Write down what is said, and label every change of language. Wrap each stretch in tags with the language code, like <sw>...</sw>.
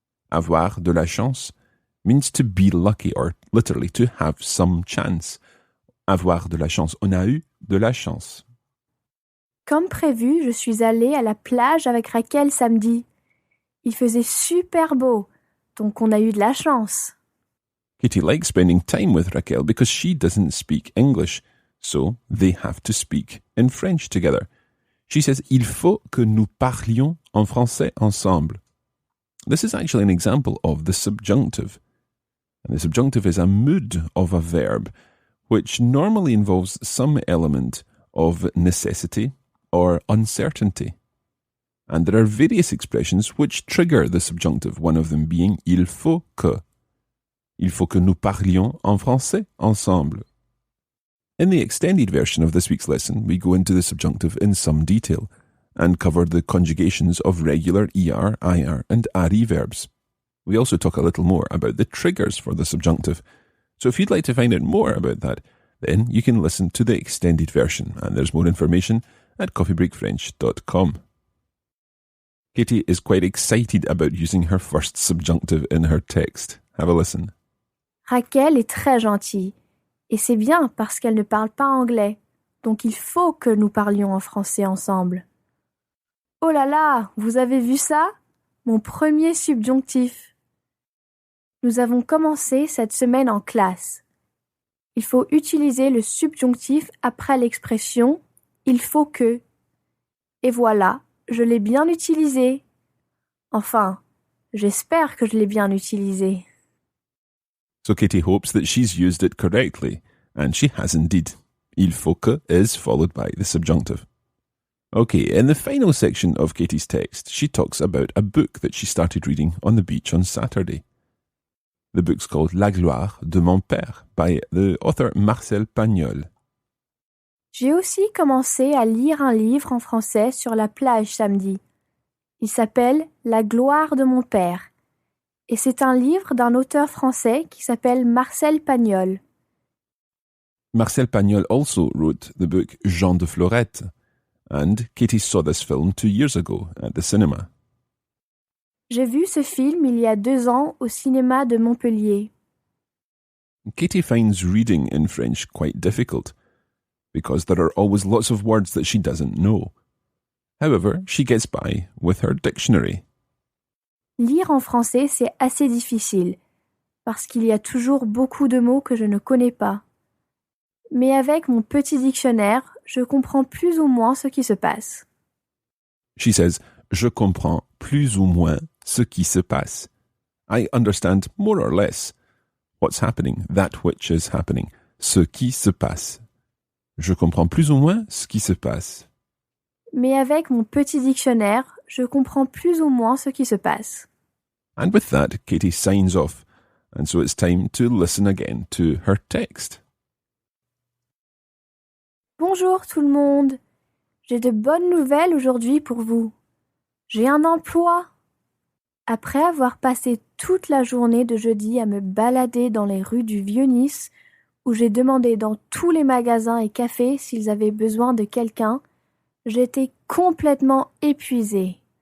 <fr>Avoir de la chance</fr> <en>means to be lucky or literally to have some chance.</en> <fr>Avoir de la chance. On a eu de la chance. Comme prévu, je suis allée à la plage avec Raquel samedi. Il faisait super beau, donc on a eu de la chance.</fr> <en>Katie likes spending time with Raquel because she doesn't speak English, so they have to speak in French together. She says,</en> <fr>il faut que nous parlions en français ensemble.</fr> <en>This is actually an example of the subjunctive. And the subjunctive is a mood of a verb, which normally involves some element of necessity or uncertainty. And there are various expressions which trigger the subjunctive, one of them being il faut que.</en> <fr>Il faut que nous parlions en français ensemble.</fr> <en>In the extended version of this week's lesson, we go into the subjunctive in some detail and cover the conjugations of regular ER, IR, and RE verbs. We also talk a little more about the triggers for the subjunctive. So if you'd like to find out more about that, then you can listen to the extended version, and there's more information at coffeebreakfrench.com. Katie is quite excited about using her first subjunctive in her text. Have a listen.</en> <fr>Raquel est très gentille, et c'est bien parce qu'elle ne parle pas anglais, donc il faut que nous parlions en français ensemble. Oh là là, vous avez vu ça? Mon premier subjonctif. Nous avons commencé cette semaine en classe. Il faut utiliser le subjonctif après l'expression « il faut que ». Et voilà, je l'ai bien utilisé. Enfin, j'espère que je l'ai bien utilisé.</fr> <en>So Katie hopes that she's used it correctly, and she has indeed. Il faut que is followed by the subjunctive. Okay, in the final section of Katie's text, she talks about a book that she started reading on the beach on Saturday. The book's called La gloire de mon père by the author Marcel Pagnol.</en> <fr>J'ai aussi commencé à lire un livre en français sur la plage samedi. Il s'appelle La gloire de mon père. Et c'est un livre d'un auteur français qui s'appelle Marcel Pagnol.</fr> <en>Marcel Pagnol also wrote the book Jean de Florette, and Katie saw this film 2 years ago at the cinema.</en> <fr>J'ai vu ce film il y a 2 ans au cinéma de Montpellier.</fr> <en>Katie finds reading in French quite difficult because there are always lots of words that she doesn't know. However, she gets by with her dictionary.</en> <fr>Lire en français, c'est assez difficile, parce qu'il y a toujours beaucoup de mots que je ne connais pas. Mais avec mon petit dictionnaire, je comprends plus ou moins ce qui se passe.</fr> <en>She says,</en> <fr>je comprends plus ou moins ce qui se passe.</fr> <en>I understand more or less what's happening, that which is happening.</en> <fr>Ce qui se passe. Je comprends plus ou moins ce qui se passe. Mais avec mon petit dictionnaire, je comprends plus ou moins ce qui se passe.</fr> <en>And with that, Katie signs off, and so it's time to listen again to her text.</en> <fr>Bonjour tout le monde. J'ai de bonnes nouvelles aujourd'hui pour vous. J'ai un emploi. Après avoir passé toute la journée de jeudi à me balader dans les rues du Vieux-Nice, où j'ai demandé dans tous les magasins et cafés s'ils avaient besoin de quelqu'un, j'étais complètement épuisée.</fr>